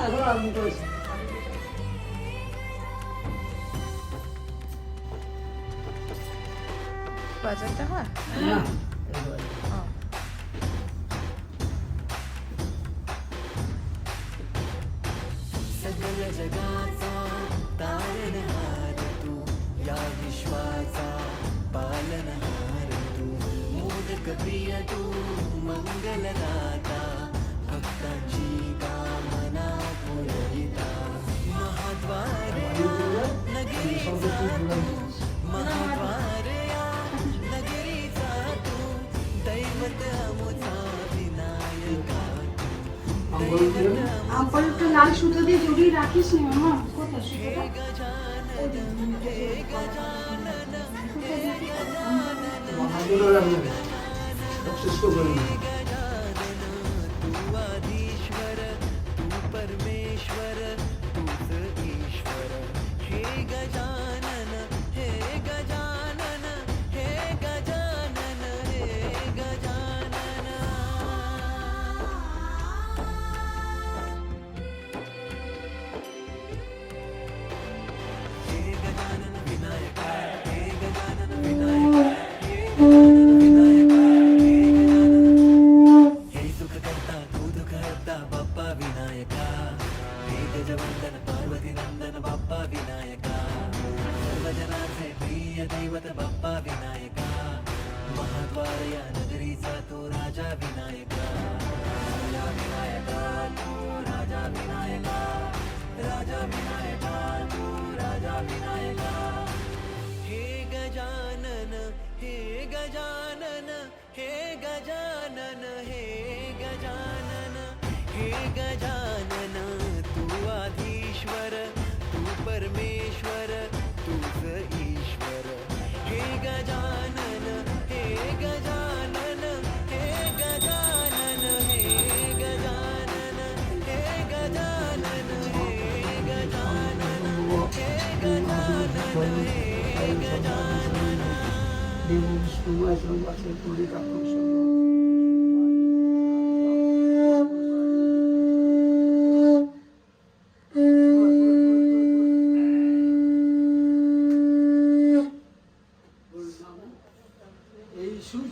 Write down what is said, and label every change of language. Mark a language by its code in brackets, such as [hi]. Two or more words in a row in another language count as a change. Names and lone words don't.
[bn] আরম্ভ করেছে। বাজারটা হয় না [mr] सगळ जगाचा तारणहार तू या विश्वाचा पालनहार तू मोदक प्रिय तू मंगलदाता भक्तांची कामना पुरविता महाद्वार नगरीचा तू महाद्वार या नगरीचा तू दैवत अमुचा विनायका [bn] আবার একটু লাল সুতো দিয়ে জড়িয়ে রাখিস না মামা, কোথায় সুতোটা? মহাজনও রাখবে সবশেষ করে [mr] तू आधीश्वर तू परमेश्वर तूच ईश्वर हे गजानन हे गजानन हे गजानन हे गजानन हे गजानन विनायका हे गजानन विनायका हे गजानन विनायका हे गजानन हे सुख करता तू दुःख हरता बाप्पा विनायका हे गजवंदन पार्वती नंदन बाप्पा विनायका सर्व जनाचे प्रिय दैवत बाप्पा विनायका महाद्वार या नगरीचा तो राजा विनायका राजा विनायका तू राजा विनायका राजा विनायका तू राजा विनायका हे गजानन हे गजानन हे गजानन हे गजानन हे गजानन तू आधीश्वर तू परमेश्वर तूच ईश्वर हे गजानन हे गजानन हे गजानन हे गजानन हे गजानन हे गजानन हे गजानन हे गजानन [bn] দেব বিষ্ণুময় সংবাসের পরিকাঠামো এই সূর্য